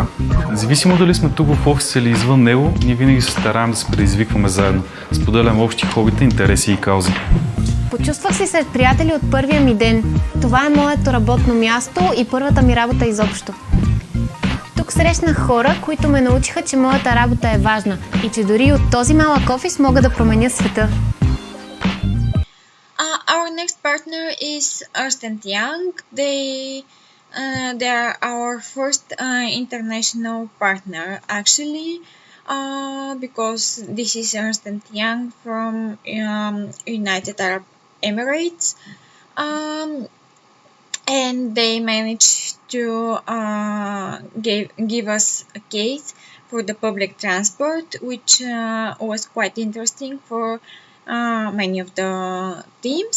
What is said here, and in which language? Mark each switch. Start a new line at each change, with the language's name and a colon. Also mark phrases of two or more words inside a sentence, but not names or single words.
Bulgarian: Независимо дали сме тук в офиса или извън него, ние винаги се стараем да се предизвикваме заедно, споделяме общи хобита, интереси и каузи. Почувствах се сред приятели от първия ми ден. Това е моето работно място и първата ми работа изобщо. Тук срещнах хора, които ме научиха, че моята работа е важна и че дори от този малък офис мога да променя света.
English: Our next partner is Ernst & Young. They are our first international partner, actually, because this is Ernst & Young from United Arab Emirates, and they managed to give us a case for the public transport, which was quite interesting for many of the teams.